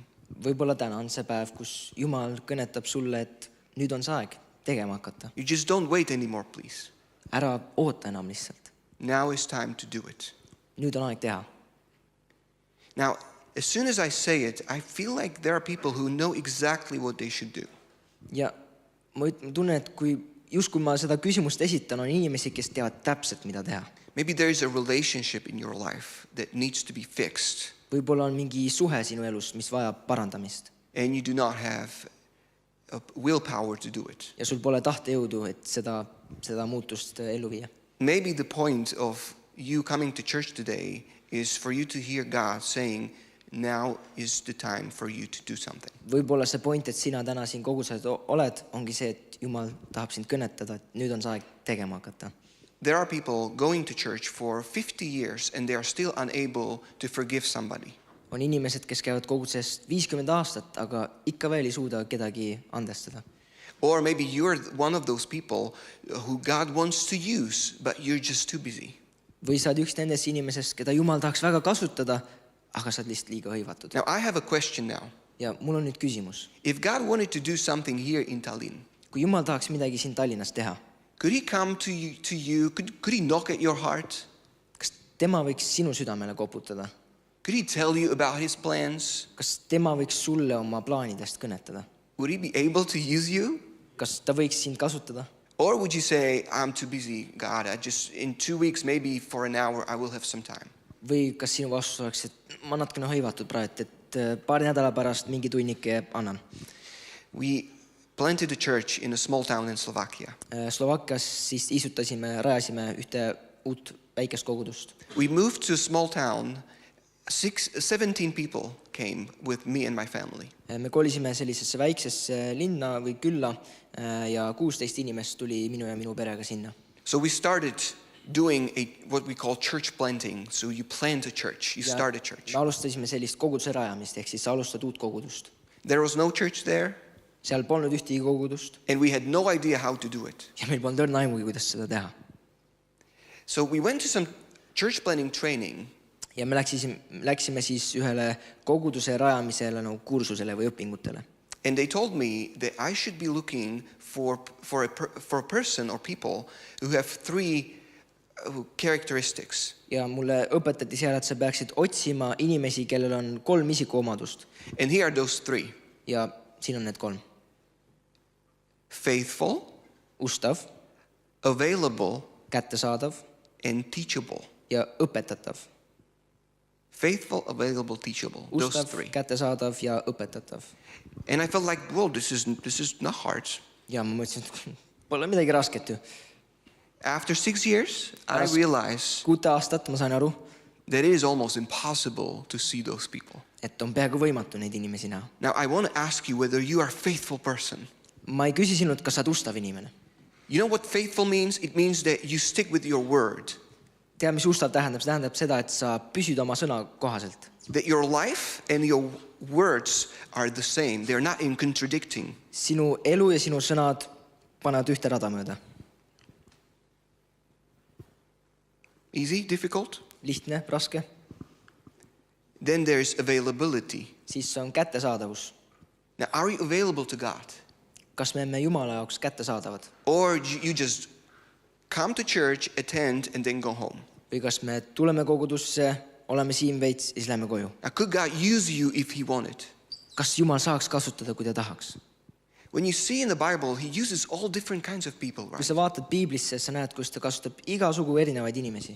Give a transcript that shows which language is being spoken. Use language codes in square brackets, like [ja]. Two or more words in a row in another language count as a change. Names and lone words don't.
[et] Võib-olla täna on see päev, kus Jumal kõnetab sulle, et nüüd on see aeg tegema hakata. [en] You just don't wait anymore, please. [et] Ära oota enam lihtsalt. [en] Now is time to do it. [et] Nüüd on aeg teha. [en] Now, as soon as I say it, I feel like there are people who know exactly what they should do. [et] Ja ma tunnen, et kui ma seda küsimust esitan, on inimesi, kes teavad täpselt, mida teha. [en] Maybe there is a relationship in your life that needs to be fixed, [et] Võib-olla on mingi suhe sinu elus, mis vajab parandamist. [en] and you do not have willpower to do it. [et] Ja sul pole tahtejõudu, et seda muutust ellu viia. [en] Maybe the point of you coming to church today is for you to hear God saying, now is the time for you to do something. [et] Võib-olla see point, et sina täna siin koguduses oled, ongi see, et Jumal tahab sind kõnetada, et nüüd on see aeg tegema hakata. [en] There are people going to church for 50 years and they are still unable to forgive somebody. [et] On inimesed, kes käivad koguduses 50 aastat, aga ikka veel ei suuda kedagi andestada. [en] Or maybe you're one of those people who God wants to use, but you're just too busy. [et] Või sa oled üks nendest inimesest, keda Jumal tahaks väga kasutada, aga sa oled lihtsalt liiga hõivatud. [en] Now, I have a question now. [et] Ja mul on nüüd küsimus. [en] If God wanted to do something here in Tallinn, [et] Kui Jumal tahaks midagi siin Tallinnas teha, [en] could he come to you? Could he knock at your heart? [et] kas tema võiks sinu südamele koputada? [en] Could he tell you about his plans? [et] Kas tema võiks sulle oma plaanidest kõnetada? [en] Would he be able to use you? [et] Kas ta võiks sind kasutada? [en] Or would you say, I'm too busy, God, in 2 weeks, maybe for an hour, I will have some time? [et] Või kas sinu vastus oleks, et ma natukene hõivatud praegu, et paari nädala pärast mingi tunnike annan? [en] We planted a church in a small town in Slovakia. [et] Slovakkias siis rajasime ühte uut väikest kogudust. [en] We moved to a small town. 17 people came with me and my family. [et] Me kolisime sellisesse väiksesse linna või külla ja 16 inimest tuli minu ja minu perega sinna. [en] So we started doing what we call church planting. So you plant a church, you start a church. [et] Me alustasime sellist koguduse rajamist, ehk siis sa alustad uut kogudust. [en] There was no church there. [et] Seal polnud ühtegi kogudust. [en] And we had no idea how to do it. [et] Ja meil polnud õrna aimugi, kuidas seda teha. [en] So we went to some church planting training. [et] Ja me läksime siis ühele koguduse rajamisele kursusele või õpingutele. [en] And they told me that I should be looking for a person or people who have 3 characteristics. [et] Ja mulle õpetati seal, et sa peaksid otsima inimesi, kellel on 3 isikuomadust. [en] And here are those 3. [et] Ja siin on need 3. [en] Faithful, [et] Ustav, [en] available, [et] kättesaadav [en] and teachable. [et] ja õpetatav. [en] Faithful, available, teachable. Those [et] Ustav, 3. kättesaadav ja õpetatav. [en] And I felt like, well, this is not hard. [et] Ja ma mõtlesin, et pole midagi rasket ju. [en] After 6 years, I realized [et] 6 aastat ma sain aru, [en] that it is almost impossible to see those people. [et] et on peaaegu võimatu neid inimesi näha. [en] Now, I want to ask you whether you are a faithful person. [et] Ma ei küsi sinult, kas sa oled ustav inimene. [en] You know what faithful means? It means that you stick with your word. [et] Tea, mis ustav tähendab? See tähendab seda, et sa püsid oma sõna kohaselt. [en] That your life and your words are the same. They're not in contradicting. [et] Sinu elu ja sinu sõnad panevad ühte rada mööda. [en] Easy? Difficult? [et] Lihtne, raske. [en] Then there's availability. [et] Siis on kättesaadavus. [en] Now, are you available to God? [et] Kas me oleme Jumala jaoks kättesaadavad? [en] Or you just come to church, attend, and then go home? [et] Või kas me tuleme kogudusse, oleme siin veits ja siis lähme koju? [en] Now, could God use you if he wanted? [et] Kas Jumal saaks kasutada, kui ta tahaks? [en] When you see in the Bible, he uses all different kinds of people, [et] Kui [en] right? [et] sa vaatad Piiblisse, sa näed, kus ta kasutab igasugu erinevaid inimesi.